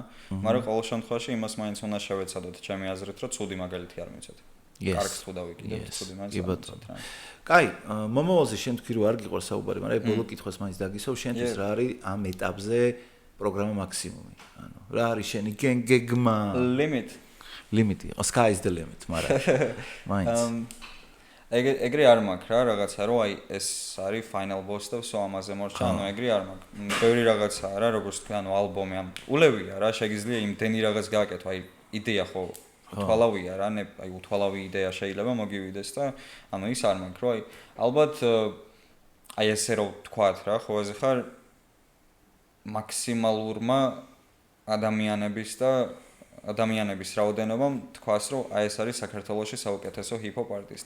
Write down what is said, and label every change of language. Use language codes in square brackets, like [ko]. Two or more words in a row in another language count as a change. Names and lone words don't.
[ka] მაგრამ ყოველ შემთხვევაში იმას მაინც უნდა შევეცადოთ, ჩემი აზრით, რომ ცუდი მაგალითი არ მიცეთ. კარგს თუ დავიკიდებ, ცუდი მაინც არ მიცეთ რა. კაი, მომავალზე შენ თქვი რომ არ გიყვარს საუბარი, მაგრამ ბოლო კითხვას მაინც დაგისვევ, შენთვის რა არის ამ ეტაპზე პროგრამა მაქსიმუმი? ანუ რა არის შენი გეგმა? ლიმიტი. [en] Sky is the limit, [ka] მაგრამ მაინც ეგრე არ მაქვს რა რაღაცა რომ აი ეს არის [en] final boss [ka] და ვსო ამაზე მორჩა, ანუ ეგრე არ მაქვს. ბევრი რაღაცაა რა, როგორც თქვი, ანუ ალბომი ამ ულევია რა, შეგიძლია იმდენი რაღაც გააკეთო, აი იდეა ხო უთვალავია რა, აი უთვალავი იდეა შეიძლება მოგივიდეს და ანუ ის არ მაქვს, რომ აი ალბათ აი ესე რომ თქვათ რა, ხო ეს ხარ მაქსიმალურმა ადამიანების რაოდენობამ თქვას, რომ აი ეს არის საქართველოში საუკეთესო ჰიპ-ჰოპ არტისტი.